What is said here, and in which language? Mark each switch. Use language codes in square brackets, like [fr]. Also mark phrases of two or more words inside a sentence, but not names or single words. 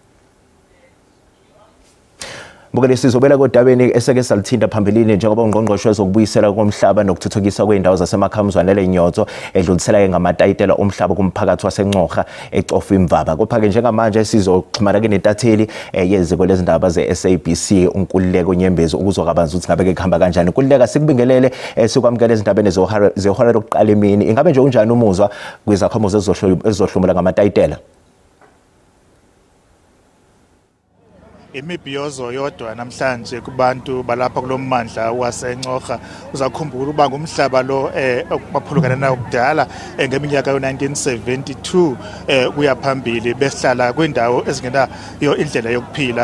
[zu] Bukele sizobela kodabeni eseke salithinta phambilini njengoba ungqongqoshe wezokubuyisela komhlaba nokuthuthukiswa kweindawo zasemakhaya umzwana leNyozo edlulisela ke ngamatayitela omhlaba kumphakathi waseNxorha eCofimvaba. Kodwa ke njengamanje sizoxhumana ke nentatheli yeziko lezindaba ze-SABC uNkululeko Nyembezi ukuzokabanza ukuthi ngabe ke kuhamba kanjani. Nkululeko, sikubingelele sikwamukele ezindabeni zehora lokuqala emini. Ingabe nje unjani umuzwa kwizakhamuzi ezohlomula ngamatayitela? [xh] Imibhiyozo yodwa namhlanje kubantu balapha kulommandla waseNxorha. Uzakhumbula uba ngumhlaba lo baphulukana nawo kudala ngeminyaka yo1972 kuya phambili behlala kwindawo ezingenayo indlela yokuphila.